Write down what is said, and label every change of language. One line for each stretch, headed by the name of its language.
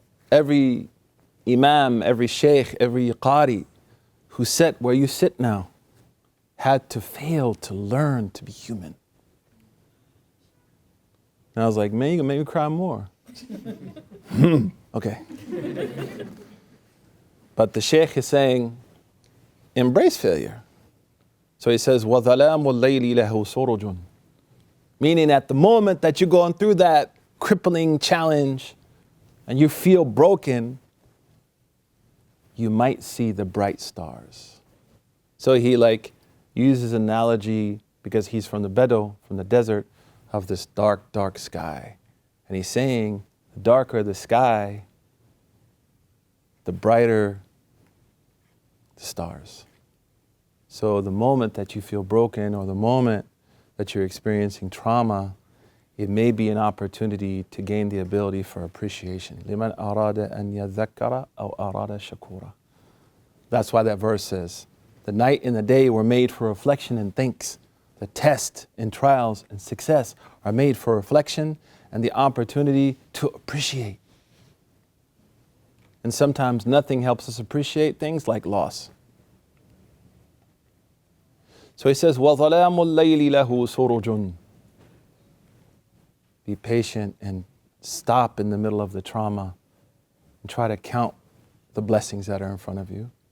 English: Every imam, every sheikh, every qari who sat where you sit now had to fail to learn to be human. And I was like, man, you can make me cry more. Okay. But the sheikh is saying, embrace failure. So he says,
Arabic: وَظَلَامُ اللَّيْلِ لَهُ سُرُجٌ.
English: Meaning at the moment that you're going through that crippling challenge and you feel broken, you might see the bright stars. So he like uses analogy because he's from the Bedouin, from the desert, of this dark, dark sky. And he's saying, the darker the sky, the brighter the stars. So the moment that you feel broken or the moment that you're experiencing trauma, it may be an opportunity to gain the ability for appreciation.
Arabic: لِمَنْ أَرَادَ أَنْ يَذَّكَّرَ أَوْ أَرَادَ شَكُورًا.
English: That's why that verse says, the night and the day were made for reflection and thanks. The test and trials and success are made for reflection and the opportunity to appreciate. And sometimes nothing helps us appreciate things like loss. So he says,
Arabic: وَظَلَامُ اللَّيْلِ لَهُ سُرُجٌ.
English: Be patient and stop in the middle of the trauma and try to count the blessings that are in front of you.